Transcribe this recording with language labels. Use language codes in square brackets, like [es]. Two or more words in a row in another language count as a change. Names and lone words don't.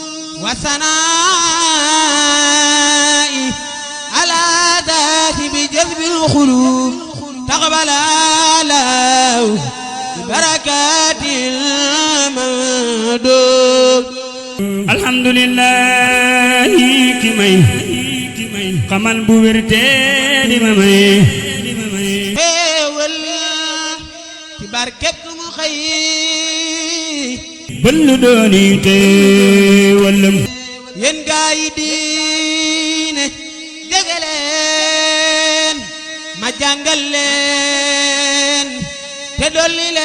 [ar] وثناء على ذات بجذب القلوب تقبل الله ببركات المندوب الحمد لله كمي [wo] xamal bu wér te di ma may xéewal ci barkeb mu xëy bënn dooni teewalam yéen gaa yi diine jege leen ma jàngal leen te dolli